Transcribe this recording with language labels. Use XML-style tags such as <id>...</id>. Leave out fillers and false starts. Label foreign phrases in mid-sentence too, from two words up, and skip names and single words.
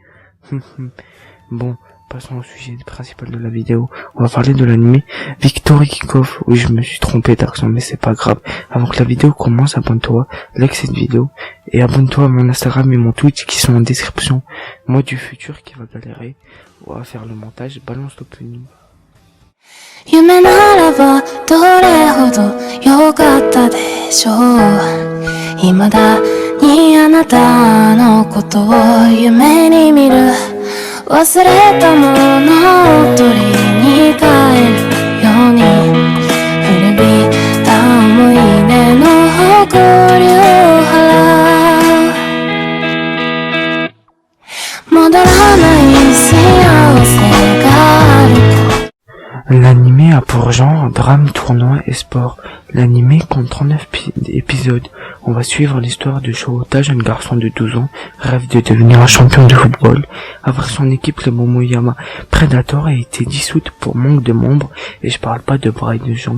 <fr>Bon, passons au sujet principal de la vidéo. On va parler de l'anime Victory Kickoff. Oui, je me suis trompé d'accent, mais c'est pas grave. Avant que la vidéo commence, abonne-toi, like cette vidéo, et abonne-toi à mon Instagram et mon Twitch qui sont en description. Moi du futur qui va galérer. On va faire le montage, balance l'opening.</fr> <ja>夢ならばどれほど良かったでしょう。未だにあなたのことを夢に見る。忘れたものを取りに帰るように古びた思い出の誇りを払う。戻らない幸せがある。</ja> <fr>L'anime a pour genre drame, tournoi et sport. L'anime compte 39 épisodes. On va suivre l'histoire de Shota, jeune garçon de 12 ans, rêve de devenir un champion de football. Avec son équipe, le Momoyama Predator a été dissoute pour manque de membres, et je parle pas de bras et de jambes.</fr>